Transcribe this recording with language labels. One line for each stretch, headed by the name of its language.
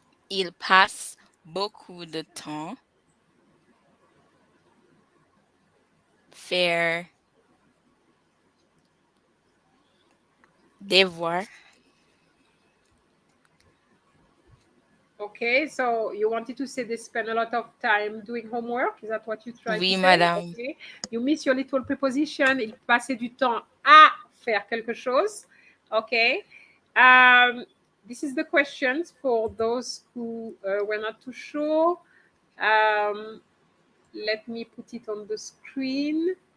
French: Ils passent beaucoup de temps faire devoirs.
English: Okay, so you wanted to say they spend a lot of time doing homework? Is that what you tried to say?
French: Oui, madame.
English: Okay. You miss your little preposition.
French: Ils passaient du temps à faire quelque chose.
English: Okay. This is the questions for those who were not too sure. Let me put it on the screen.